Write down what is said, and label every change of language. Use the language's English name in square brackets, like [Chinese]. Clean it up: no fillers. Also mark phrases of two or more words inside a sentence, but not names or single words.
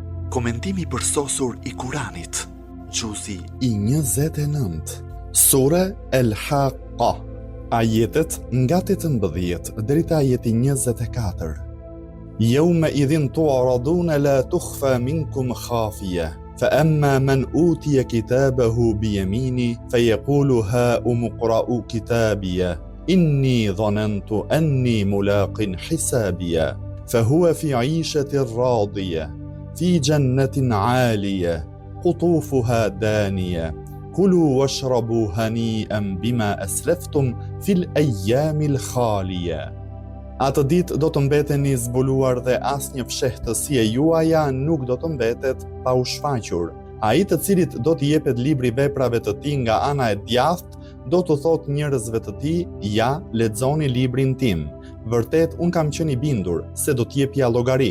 [Albanian] Komentimi përsosur i Kuranit. Gjuzi i 29. Sura El-Haqqa. Ajetet nga 18 deri te ajeti 24. [Arabic] يومئذ تعرضون لا تخفى منكم خافية فأما من أوتي كتابه بيمينه فيقول هاؤم اقرءوا كتابيه إني ظننت أني ملاق حسابيه فهو في عيشة راضية في جنة عالية قطوفها دانية كلوا واشربوا هنيئا بما أسلفتم في الأيام الخالية. [Albanian] Atë ditë do të mbeteni zbuluar dhe asnjë fshehtësi e juaja nuk do të mbetet pa u shfaqur. Ai të cilit do t'i jepet libri veprave të tij nga ana e djathtë, do të thotë njerëzve të tij: ja, lexoni librin tim. Vërtet un kam qenë i bindur se do t'jepja llogari.